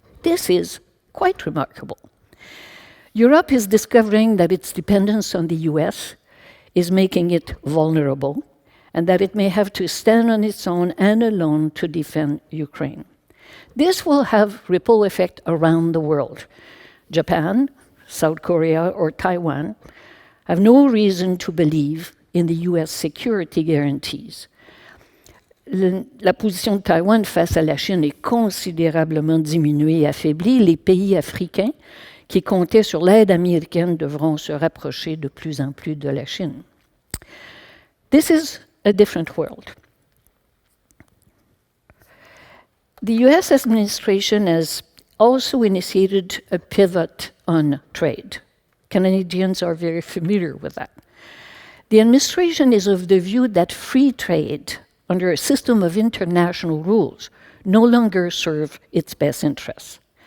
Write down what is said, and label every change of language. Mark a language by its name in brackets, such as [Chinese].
[English] This is quite remarkable. Europe is discovering that its dependence on the US is making it vulnerable, and that it may have to stand on its own and alone to defend Ukraine. This will have ripple effect around the world. Japan, South Korea, or Taiwan have no reason to believe in the US security guarantees. [French] La position de Taïwan face à la Chine est considérablement diminuée et affaiblie. Les pays africains qui comptaient sur l'aide américaine devront se rapprocher de plus en plus de la Chine. [English] This is a different world. The US administration has also initiated a pivot on trade. Canadians are very familiar with that. The administration is of the view that free trade under a system of international rules no longer serve its best interests.